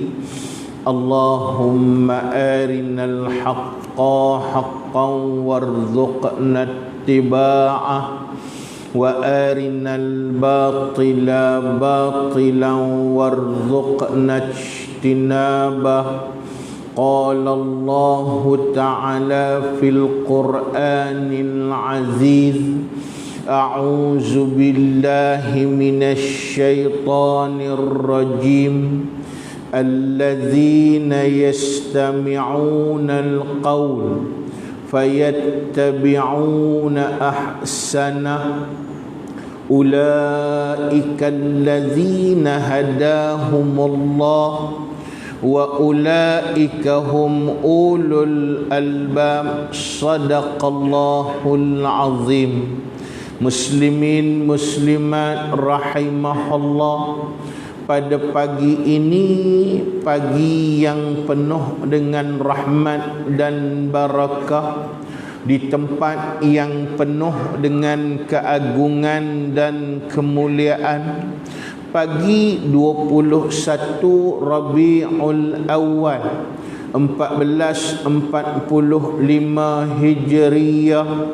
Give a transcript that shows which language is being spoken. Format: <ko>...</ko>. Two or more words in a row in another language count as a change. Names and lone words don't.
<ar>اللهم أرنا الحق حقا وارزقنا اتباعه وأرنا الباطل باطلا وارزقنا اجتنابه. قال الله تعالى في القرآن العزيز. أعوذ بالله من الشيطان الرجيم. الذين يستمعون القول فيتبعون أحسنه. أولئك الذين هداهم الله وأولئك هم أولو الألباب. صدق الله العظيم. مسلمين مسلمات رحمه الله,</ar> <id>pada pagi ini, pagi yang penuh dengan rahmat dan barakah, di tempat yang penuh dengan keagungan dan kemuliaan, pagi 21 Rabiul Awal 1445 Hijriyah.</id>